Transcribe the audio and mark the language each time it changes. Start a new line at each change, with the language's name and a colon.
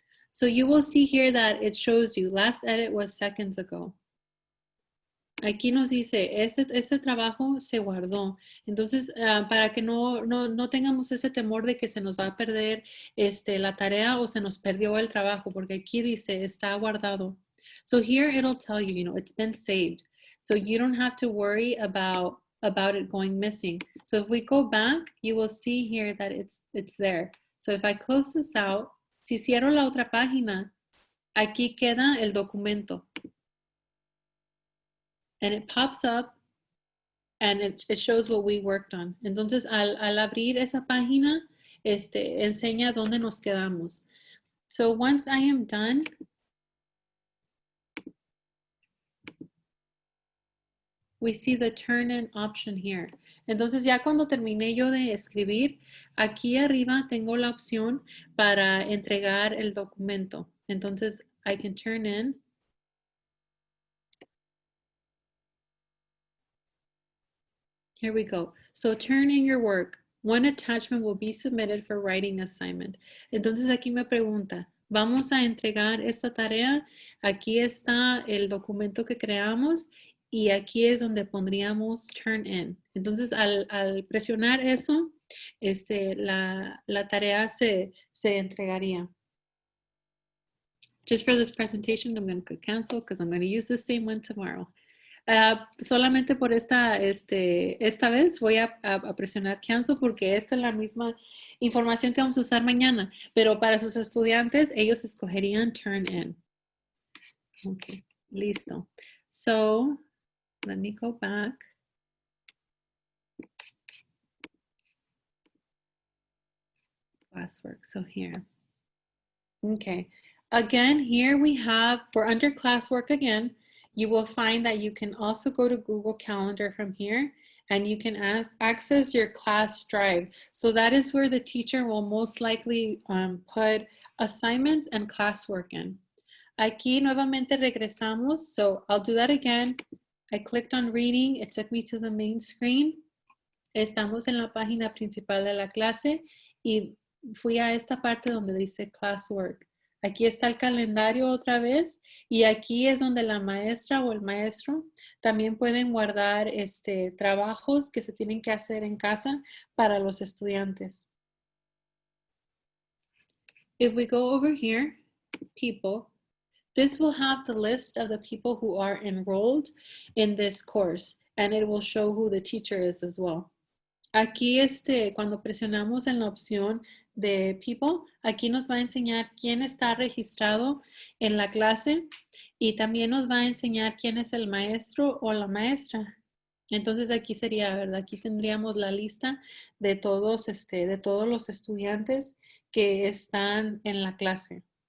English: So you will see here that it shows you last edit was seconds ago.
Spanish: Aquí nos dice, este trabajo se guardó. Entonces, para que no tengamos ese temor de que se nos va a perder la tarea o se nos perdió el trabajo, porque aquí dice, está guardado.
English: So here it'll tell you, it's been saved. So you don't have to worry about it going missing. So if we go back, you will see here that it's there. So if I close this out,
Spanish: si cierro la otra página, aquí queda el documento.
English: And it pops up and it shows what we worked on.
Spanish: Entonces, al abrir esa página, enseña dónde nos quedamos.
English: So once I am done, we see the turn in option here.
Spanish: Entonces, ya cuando terminé yo de escribir, aquí arriba tengo la opción para entregar el documento. Entonces,
English: I can turn in. Here we go. So turn in your work. One attachment will be submitted for writing assignment.
Spanish: Entonces aquí me pregunta, vamos a entregar esta tarea. Aquí está el documento que creamos y aquí es donde pondríamos turn in. Entonces al presionar eso, la tarea se entregaría.
English: Just for this presentation, I'm going to click cancel because I'm going to use the same one tomorrow.
Spanish: Solamente por esta vez voy a presionar cancel porque esta es la misma información que vamos a usar mañana, pero para sus estudiantes ellos escogerían turn in.
English: Ok,
Spanish: listo.
English: So, let me go back. Classwork, so here. Okay, again, here we have, we're under Classwork again. You will find that you can also go to Google Calendar from here and you can access your class drive. So that is where the teacher will most likely put assignments and classwork in.
Spanish: Aquí nuevamente regresamos.
English: So I'll do that again. I clicked on reading. It took me to the main screen.
Spanish: Estamos en la página principal de la clase y fui a esta parte donde dice classwork. Aquí está el calendario otra vez y aquí es donde la maestra o el maestro también pueden guardar trabajos que se tienen que hacer en casa para los estudiantes.
English: If we go over here, people, this will have the list of the people who are enrolled in this course and it will show who the teacher is as well.
Spanish: Aquí, cuando presionamos en la opción de People, aquí nos va a enseñar quién está registrado en la clase y también nos va a enseñar quién es el maestro o la maestra. Entonces aquí sería, ¿verdad? Aquí tendríamos la lista de todos los estudiantes que están en la clase.